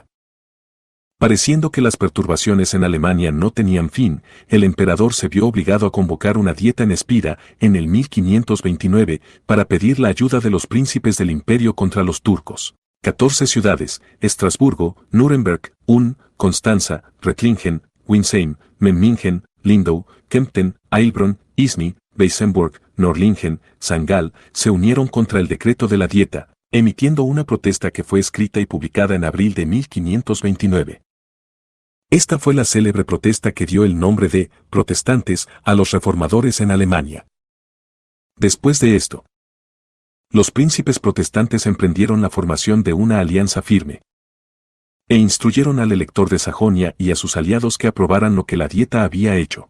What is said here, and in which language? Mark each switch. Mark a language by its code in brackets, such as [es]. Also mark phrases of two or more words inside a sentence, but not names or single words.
[es] Pareciendo que las perturbaciones en Alemania no tenían fin, el emperador se vio obligado a convocar una dieta en Espira, en el 1529, para pedir la ayuda de los príncipes del imperio contra los turcos. 14 ciudades, Estrasburgo, Nuremberg, Ulm, Constanza, Reutlingen, Winsheim, Memmingen, Lindau, Kempten, Heilbronn, Isny, Weissenburg, Norlingen, Sangal, se unieron contra el decreto de la dieta, emitiendo una protesta que fue escrita y publicada en abril de 1529. Esta fue la célebre protesta que dio el nombre de protestantes a los reformadores en Alemania. Después de esto, los príncipes protestantes emprendieron la formación de una alianza firme e instruyeron al elector de Sajonia y a sus aliados que aprobaran lo que la dieta había hecho.